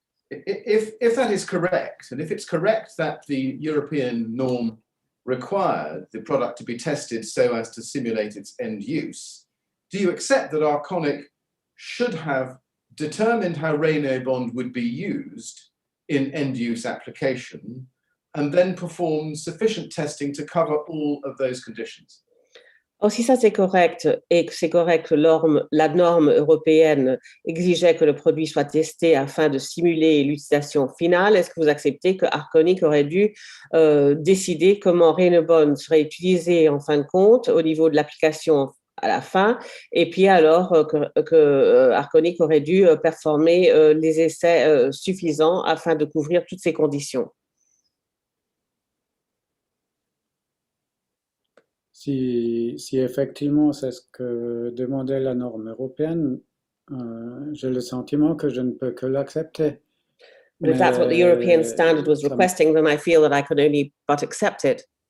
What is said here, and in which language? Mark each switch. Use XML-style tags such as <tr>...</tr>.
<en>If that is correct, and if it's correct that the European norm required the product to be tested so as to simulate its end use, do you accept that Arconic should have determined how Reynobond would be used in end use application and then performed sufficient testing to cover all of those conditions?</en> <fr>Alors, si ça c'est correct et que c'est correct que la norme européenne exigeait que le produit soit testé afin de simuler l'utilisation finale, est-ce que vous acceptez que Arconic aurait dû décider comment Reynobond serait utilisé en fin de compte au niveau de l'application à la fin, et puis alors que Arconic aurait dû performer les essais suffisants afin de couvrir toutes ces conditions? Si effectivement c'est ce que demandait la norme européenne, j'ai le sentiment que je ne peux que l'accepter.</fr> <en>But if that's what the European standard was requesting, then I feel that I could only but accept it.</en>